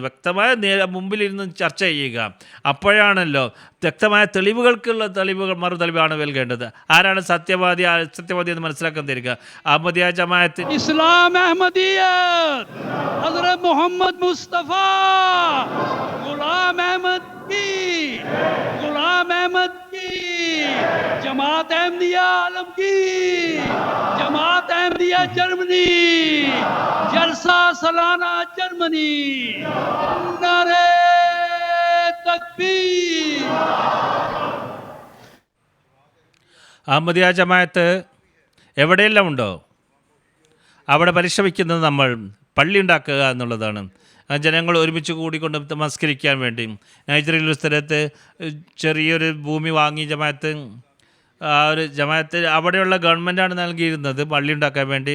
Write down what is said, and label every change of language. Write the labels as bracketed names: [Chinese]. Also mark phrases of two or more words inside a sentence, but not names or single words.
[Malayalam] വ്യക്തമായ മുമ്പിലിരുന്ന് ചർച്ച ചെയ്യുക. അപ്പോഴാണല്ലോ വ്യക്തമായ തെളിവുകൾക്കുള്ള മറുതെളിവാണ് നൽകേണ്ടത്. ആരാണ് സത്യവാദി എന്ന് മനസ്സിലാക്കാൻ തരിക? അഹമ്മദിയ ജമാഅത്ത്, [Hindi] ഇസ്ലാം, അഹമ്മദിയത്ത്, ഹസ്രത്ത് മുഹമ്മദ് മുസ്തഫ, ഗുലാം അഹമ്മദ് की, गुलाम अहमद की, जमात अहमदिया आलम की, जमात अहमदिया जर्मनी, जलसा सालाना जर्मनी, नारे तकबीर। [Malayalam] അഹമ്മദിയ ജമാഅത്ത് എവിടെയെല്ലാം ഉണ്ടോ അവിടെ പരിശ്രമിക്കുന്നത് നമ്മൾ പള്ളി ഉണ്ടാക്കുക എന്നുള്ളതാണ്. ജനങ്ങൾ ഒരുമിച്ച് കൂടിക്കൊണ്ട് നമസ്കരിക്കാൻ വേണ്ടി നൈജീരിയയിലൊരു സ്ഥലത്ത് ചെറിയൊരു ഭൂമി വാങ്ങി ജമാഅത്ത് അവിടെയുള്ള ഗവൺമെൻറ്റാണ് നൽകിയിരുന്നത് പള്ളി ഉണ്ടാക്കാൻ വേണ്ടി.